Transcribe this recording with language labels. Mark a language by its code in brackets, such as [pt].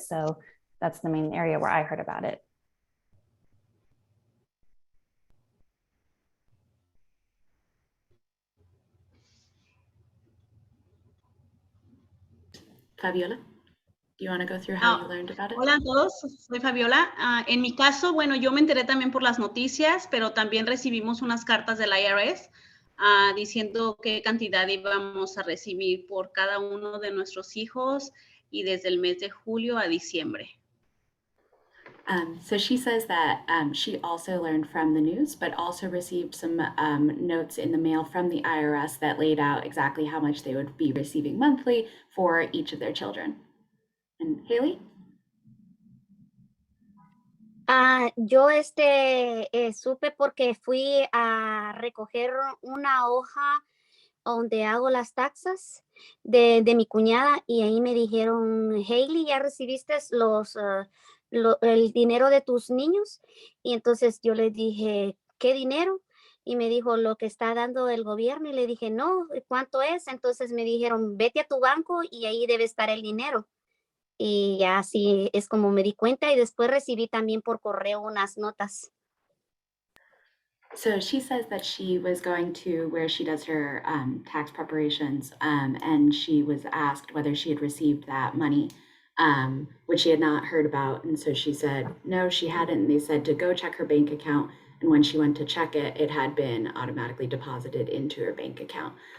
[en] So that's the main area where I heard about it. Fabiola, do you want to go through how you learned about it? [es] Hola a todos, soy Fabiola. En mi caso, bueno, yo me enteré también por las noticias, pero también recibimos unas cartas del IRS diciendo qué cantidad íbamos a recibir por cada uno de nuestros hijos y desde el mes de julio a diciembre. [en] So she says that she also learned from the news, but also received some notes in the mail from the IRS that laid out exactly how much they would be receiving monthly for each of their children. And Heyli? [es] Yo supe porque fui a recoger una hoja donde hago las taxas de mi cuñada, y ahí me dijeron, Heyli, ¿ya recibiste el dinero de tus niños? Y entonces yo le dije, ¿qué dinero? Y me dijo, lo que está dando el gobierno. Y le dije, no, ¿cuánto es? Entonces me dijeron, vete a tu banco y ahí debe estar el dinero. Y ya así es como me di cuenta, y después recibí también por correo unas notas. [en] So she says that she was going to where she does her tax preparations, and she was asked whether she had received that money, which she had not heard about. And so she said, no, she hadn't. And they said to go check her bank account. And when she went to check it, it had been automatically deposited into her bank account.